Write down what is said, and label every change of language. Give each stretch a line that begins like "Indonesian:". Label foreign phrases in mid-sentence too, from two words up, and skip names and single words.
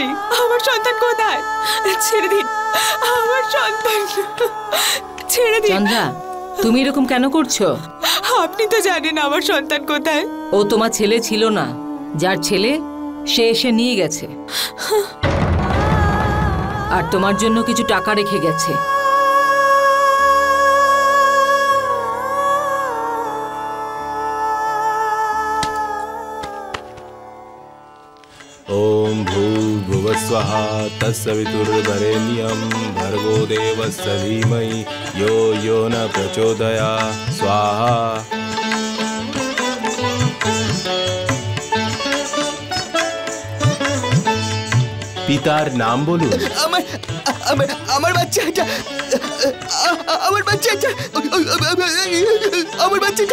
Bangla: আমার সন্তান কোথায়? ছেড়ে দিন আমার সন্তান, ছেড়ে দিন। চন্দ্রা, তুমি এরকম কেন করছো? আপনি তো জানেন আমার সন্তান কোথায়। ও তোমার ছেলে ছিল না, যার ছেলে সে এসে নিয়ে গেছে, আর তোমার জন্য কিছু টাকা রেখে গেছে।
Sanskrit: ओम भूर्भुवस्वः तत्सवितुर्वरेण्यं भर्गो देवस्य धीमहि यो यो न प्रचोदयात् स्वाहा।
Bangla: পিতার নাম বলুন। আমার আমার আমার বাচ্চাটা, আমার বাচ্চাটা, আমার বাচ্চাটা।